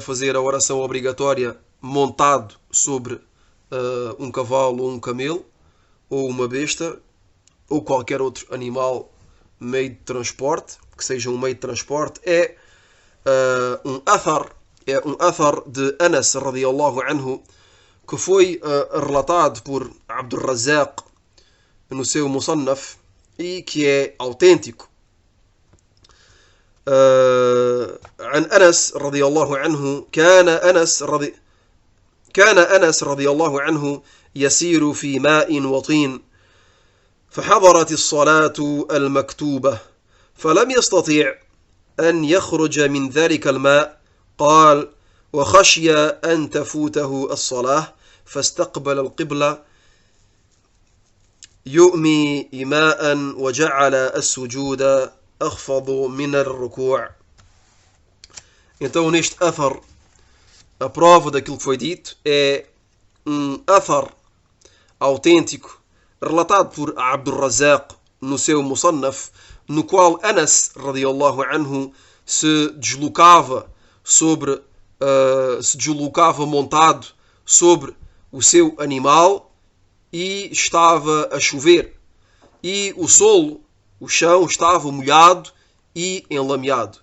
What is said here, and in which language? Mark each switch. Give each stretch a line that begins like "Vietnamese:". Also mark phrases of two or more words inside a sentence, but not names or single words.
Portuguese: fazer a oração obrigatória montado sobre um cavalo ou um camelo, ou uma besta, ou qualquer outro animal, meio de transporte, que seja um meio de transporte, é um athar de Anas
Arabic: رضي الله عنه,
Portuguese: que foi relatado por Abdul Razzaq no seu Musannaf e que é autêntico.
Arabic: عن أنس رضي الله عنه كان أنس رضي الله عنه يسير في ماء وطين فحضرت الصلاة المكتوبة فلم يستطيع أن يخرج من ذلك الماء قال وخشي أن تفوته الصلاة فاستقبل القبلة يؤمي إيماء وجعل السجود أخفض من الركوع.
Portuguese: Então neste athar, a prova daquilo que foi dito é um athar autêntico relatado por Abdul Razzaq no seu Musannaf, no qual Anas
Arabic: رضي الله عنه
Portuguese: se deslocava montado sobre o seu animal e estava a chover e o solo, o chão, estava molhado e enlameado.